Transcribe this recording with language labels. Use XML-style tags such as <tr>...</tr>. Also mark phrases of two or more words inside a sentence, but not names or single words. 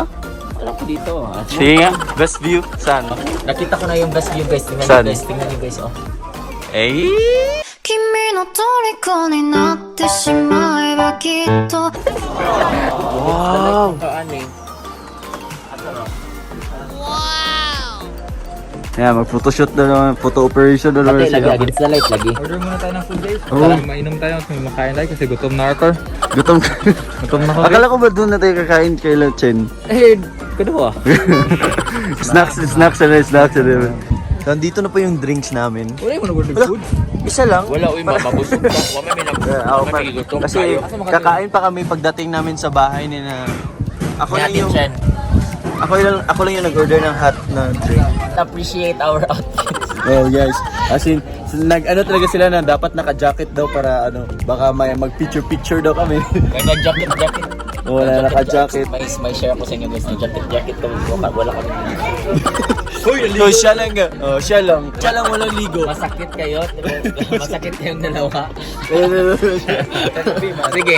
<tl>Alam ko dito. Sige nga.</tl> <en>Best view.</en> <tl>Saan? Nakita ko na yung</tl> <en>best view</en> <tl>guys. Tingnan Saan? nyo guys. Tingnan nyo guys. Oh. Eh?</tl> <ja>君の虜になってしまえばきっと</ja> <tl>Wow! Kaan eh. Yeah, mag-photoshoot na naman.</tl> <en>Photo operation</en> <tl>na naman Lagi, sila.</tl> <en>against the light lagi.</en> <tl>Order muna tayo ng food guys. Oo. Para mainom tayo at may makain tayo kasi gutom na ako. Gutom ka. Gutom na ako. Akala ko ba doon na tayo kakain kay Chen? Eh, kadua. snacks na. So, dito na po yung drinks namin. Wala mo nag-order food? Isa lang. Wala, uy, mababusog pa. Wala may nagigutom Kasi tayo. kakain pa kami pagdating namin sa bahay ni na... Ako lang Natin, yung... Chen. Ako lang yung nag-order ng hot na drink.</tl> <en>Appreciate our outfit. Well guys, as in,</en> <tl>nag-ano talaga sila na dapat naka-jacket daw para baka may mag-picture daw kami. May nag-jacket. Wala naka-jacket. May share ko sa inyo guys. Nag-jacket kami. Wala kami. So, siya lang. Siya lang walang ligo. Masakit kayo. Masakit kayong dalawa. Sige.</tl>